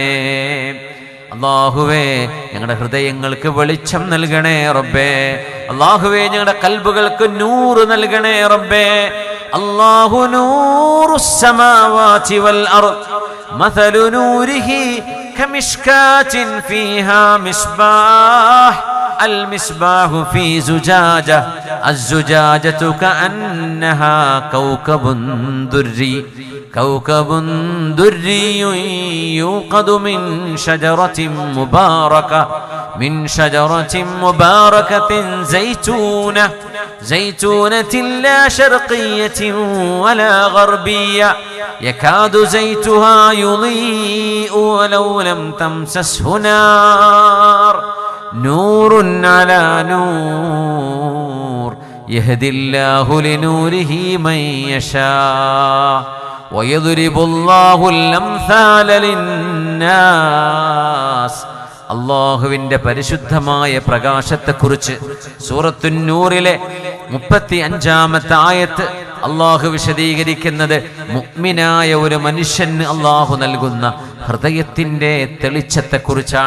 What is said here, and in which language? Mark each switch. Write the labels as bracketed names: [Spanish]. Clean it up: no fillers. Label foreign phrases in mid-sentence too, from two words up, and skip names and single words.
[Malayalam] അല്ലാഹുവേ ഞങ്ങളുടെ ഹൃദയങ്ങൾക്ക് വെളിച്ചം നൽകണേ റബ്ബേ. അല്ലാഹുവേ ഞങ്ങളുടെ കൽബുകൾക്ക് നൂറ് നൽകണേ റബ്ബേ. [Arabic] الله نور السماوات والأرض مثل نوره كمشكاة فيها مصباح المصباح في زجاجة الزجاجة كأنها كوكب دري يوقد من شجرة مباركة زيتونة لا شرقية ولا غربية يكاد زيتها يضيء ولو لم تمسسه نار نور على نور يهدي الله لنوره من يشاء ويضرب الله الأمثال للناس. [Malayalam] അല്ലാഹുവിന്റെ പരിശുദ്ധമായ പ്രകാശത്തെക്കുറിച്ച് സൂറത്തുൻ നൂറിലെ 35-ാമത്തെ ആയത്ത് അള്ളാഹു വിശദീകരിക്കുന്നത് മുഅ്മിനായ ഒരു മനുഷ്യന് അള്ളാഹു നൽകുന്ന ഹൃദയത്തിന്റെ തെളിച്ചത്തെക്കുറിച്ചാണ്.